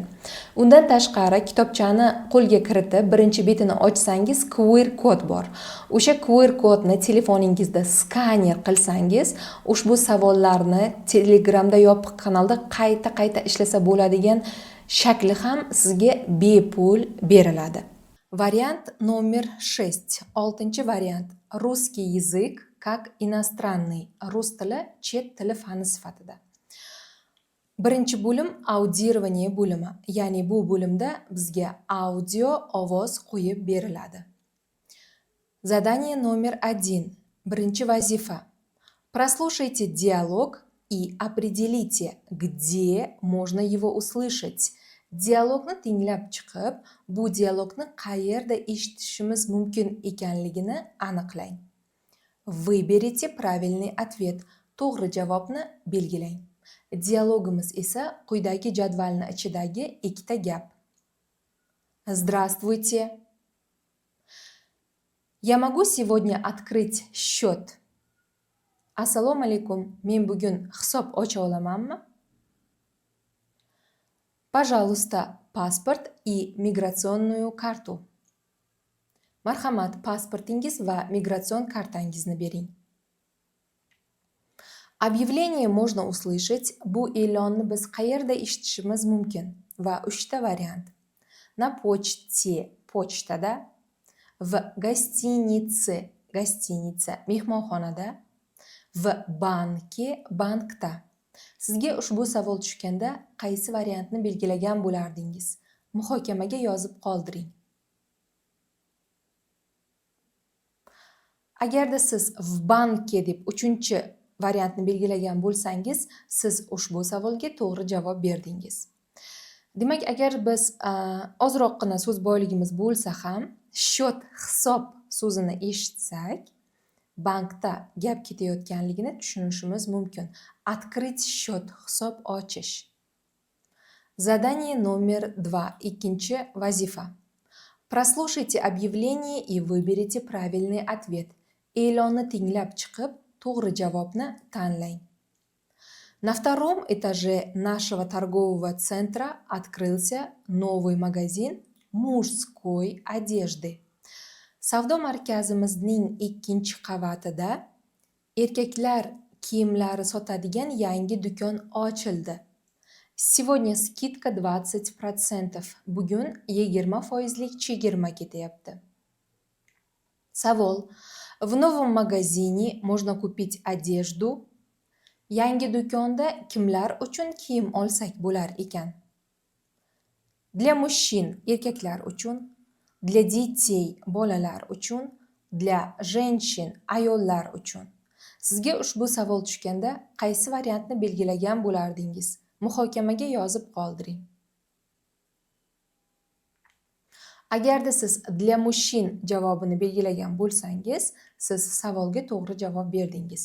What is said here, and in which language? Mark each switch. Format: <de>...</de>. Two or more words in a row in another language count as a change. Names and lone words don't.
<uz>Undan tashqari kitobchani qo'lga kiritib, birinchi betini ochsangiz QR kod bor. O'sha QR kodni telefoningizda skaner qilsangiz, ushbu savollarni Telegramda yopiq kanalda qayta ishlasa bo'ladigan shakli ham sizga bepul beriladi.</uz> <ru>Variant номер 6. 6-variant. Русский язык как иностранный.</ru> <uz>Rus tili chet tili fani sifatida. Birinchi bo'lim audirovание bo'limi. Ya'ni bu bo'limda bizga audio ovoz qo'yib beriladi.</uz> <ru>Задание номер 1.</ru> <uz>Birinchi vazifa.</uz> <ru>Прослушайте диалог и определите, где можно его услышать.</ru> <uz>Dialogni tinglab chiqib, bu dialogni qayerda eshitishimiz mumkin ekanligini aniqlang.</uz> <ru>Выберите правильный ответ.</ru> <uz>To'g'ri javobni belgilang. Dialogimiz esa quyidagi jadvalni ichidagi ikkita gap.</uz> <ru>Здравствуйте. Я могу сегодня открыть счет?</ru> <uz>Assalomu alaykum. Men bugun hisob ocha olamanmi?</uz> <ru>Пожалуйста, паспорт и миграционную карту.</ru> <uz>Marhamat, pasportingiz va migratsion kartangizni bering.</uz> <ru>Объявление можно услышать.</ru> <uz>Bu e'lonni biz qayerda eshitishimiz mumkin? Va 3 ta variant.</uz> <ru>На почте, почtada, в гостинице, гостиница, mehmonxonada, в banke, bankda.</ru> <uz>Sizga ushbu savol tushganda qaysi variantni belgilagan bo'lardingiz? Muhokamaga yozib qoldiring. Agarda siz</uz> <ru>в банке</ru> <uz>deb 3-variantni belgilagan bo'lsangiz, siz ushbu savolga to'g'ri javob berdingiz. Demak, agar biz ozroqgina so'z boyligimiz bo'lsa ham, счет, hisob so'zini eshitsak, bankda gap ketayotganligini tushunishimiz mumkin.</uz> <ru>Открыть счет,</ru> <uz>hisob ochish.</uz> <ru>Задание номер 2.</ru> <uz>Ikkinchi vazifa.</uz> <ru>Прослушайте объявление и выберите правильный ответ.</ru> <uz>E'lonni tinglab chiqib, to'g'ri javobni tanlang.</uz> <ru>На втором этаже нашего торгового центра открылся новый магазин мужской одежды.</ru> <uz>Savdo markazimizning 2-qavatida erkaklar kiyimlari sotadigan yangi do'kon ochildi.</uz> <ru>Сегодня скидка 20%.</ru> <uz>Bugun 20% chegirma ketyapti. Savol.</uz> <ru>В новом магазине можно купить одежду.</ru> <uz>Yangi do'konda kimlar uchun kiyim olsak bo'lar ekan?</uz> <ru>Для мужчин,</ru> <uz>erkaklar uchun.</uz> <ru>Для детей,</ru> <uz>bolalar uchun.</uz> <ru>Для женщин,</ru> <uz>ayollar uchun. Sizga ushbu savol tushganda qaysi variantni belgilagan bo'lardingiz? Muhokamaga yozib qoldiring. Agarda siz</uz> <ru>для мужчин</ru> <uz>javobini belgilagan bo'lsangiz, siz savolga to'g'ri javob berdingiz.</uz>